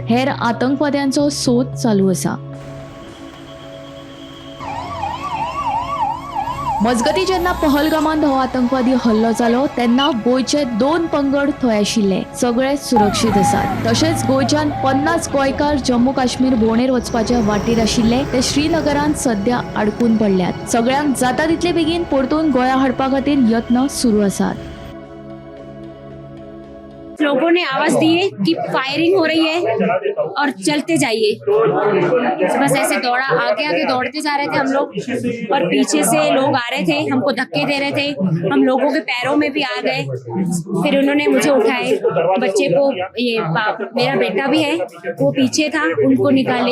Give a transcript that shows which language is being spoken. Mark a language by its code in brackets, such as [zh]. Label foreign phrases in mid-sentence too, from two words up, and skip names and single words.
[kok] हेर आतंकवाद्यांचो सोद चालू आसा। मजगतीं जेन्ना पहलगामांत हो आतंकवादी हल्लो जालो तेन्ना गोंयचे 2 पंगड थंय आशिल्ले। सगळे सुरक्षीत आसात। तशेंच गोंयच्यान 50 गोंयकार जम्मू काश्मीर भोंवडेर वचपाच्या वाटेर आशिल्ले ते श्रीनगरांत सध्या अडकून पडल्यात। सगळ्यांक जाता तितले बेगीन परतून गोंया हाडपा खातीर यत्न सुरू आसात। [hi] लोगों ने आवाज दी है कि फायरिंग हो रही है और चलते जाइए। बस ऐसे दौड़ा आगे आगे दौड़ते जा रहे थे हम लोग और पीछे से लोग आ रहे थे, हमको धक्के दे रहे थे। हम लोगों के पैरों में भी आ गए। फिर उन्होंने मुझे उठाए, बच्चे को मेरा बेटा भी है वो पीछे था, उनको निकाले।